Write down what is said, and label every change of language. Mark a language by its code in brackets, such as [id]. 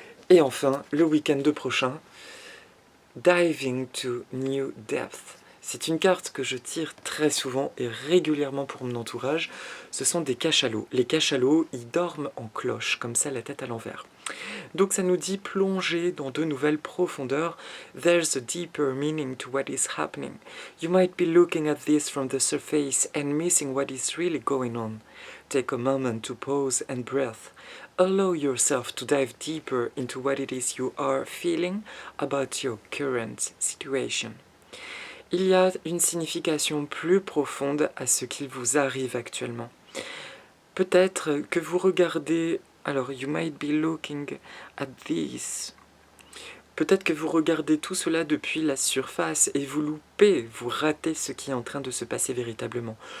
[fr] Et enfin, le week-end prochain, Diving to New Depth. C'est une carte que je tire très souvent et régulièrement pour mon entourage. Ce sont des cachalots. Les cachalots, ils dorment en cloche, comme ça, la tête à l'envers. Donc ça nous dit plonger dans de nouvelles profondeurs. [en] There's a deeper meaning to what is happening. You might be looking at this from the surface and missing what is really going on. Take a moment to pause and breathe. Allow yourself to dive deeper into what it is you are feeling about your current situation. [fr] Il y a une signification plus profonde à ce qu'il vous arrive actuellement. Peut-être que vous regardez, alors [en] you might be looking at this. [fr] Peut-être que vous regardez tout cela depuis la surface et vous loupez, vous ratez ce qui est en train de se passer véritablement.